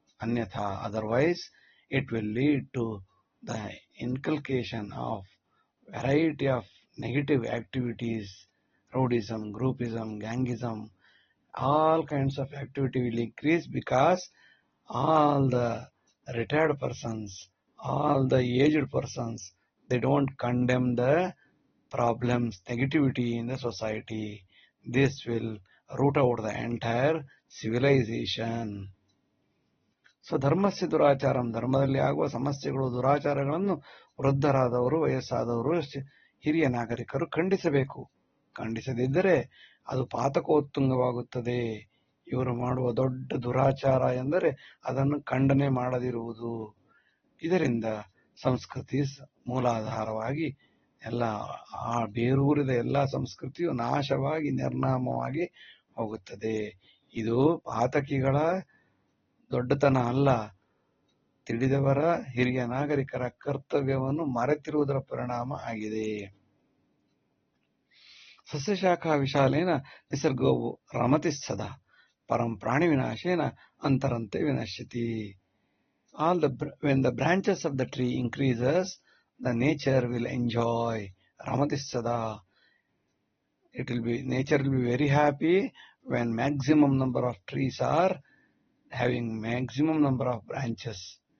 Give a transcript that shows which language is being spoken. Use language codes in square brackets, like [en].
[en] Anyatha, otherwise it will lead to the inculcation of variety of negative activities, rowdyism, groupism, gangism, all kinds of activity will increase because all the retired persons, all the aged persons, they don't condemn the problems, negativity in the society. This will root out the entire civilization. [sa] ಸ್ವಧರ್ಮಸ್ಯ ದುರಾಚಾರಂ. [kn] ಧರ್ಮದಲ್ಲಿ ಆಗುವ ಸಮಸ್ಯೆಗಳು, ದುರಾಚಾರಗಳನ್ನು ವೃದ್ಧರಾದವರು, ವಯಸ್ಸಾದವರು, ಹಿರಿಯ ನಾಗರಿಕರು ಖಂಡಿಸಬೇಕು. ಖಂಡಿಸದಿದ್ದರೆ ಅದು ಪಾತಕೋತ್ತುಂಗವಾಗುತ್ತದೆ. ಇವರು ಮಾಡುವ ದೊಡ್ಡ ದುರಾಚಾರ ಎಂದರೆ ಅದನ್ನು ಖಂಡನೆ ಮಾಡದಿರುವುದು. ಇದರಿಂದ ಸಂಸ್ಕೃತಿ ಮೂಲಾಧಾರವಾಗಿ ಎಲ್ಲ ಆ ಬೇರೂರಿದ ಎಲ್ಲ ಸಂಸ್ಕೃತಿಯು ನಾಶವಾಗಿ ನಿರ್ನಾಮವಾಗಿ ಹೋಗುತ್ತದೆ. ಇದು ಪಾತಕಿಗಳ ದೊಡ್ಡತನ ಅಲ್ಲ, ತಿಳಿದವರ ಹಿರಿಯ ನಾಗರಿಕರ ಕರ್ತವ್ಯವನ್ನು ಮರೆತಿರುವುದರ ಪರಿಣಾಮ ಆಗಿದೆ. [sa] ಸಸ್ಯಶಾಖಾ ವಿಶಾಲೇನ ನಿಸರ್ಗೋವು ರಮತಿ ಸದಾ ಪರಂ ಪ್ರಾಣಿ ವಿನಾಶೇನ ಅಂತರಂತೆ ವಿನಶ್ಯತಿ. [en] When the branches of the tree increases, the nature will enjoy. [sa] Ramati sada. [en] Nature will be very happy when maximum number of trees are having maximum number of branches.